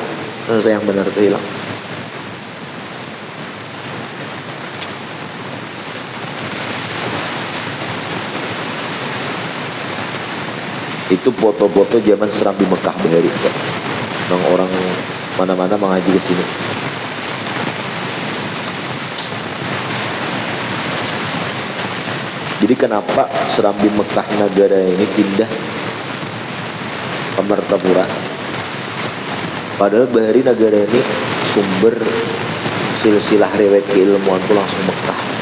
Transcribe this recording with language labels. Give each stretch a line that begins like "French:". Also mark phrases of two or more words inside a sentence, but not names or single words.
Banjar: Sayang benar tuh hilang. Itu foto-foto zaman Serambi Mekah bahari kok.
Indonesian: Bang orang mana-mana mengaji ke sini. Jadi kenapa Serambi Mekah negara ini pindah ke Martapura? Padahal bahari negara ini sumber silsilah riwayat keilmuan itu langsung Mekah.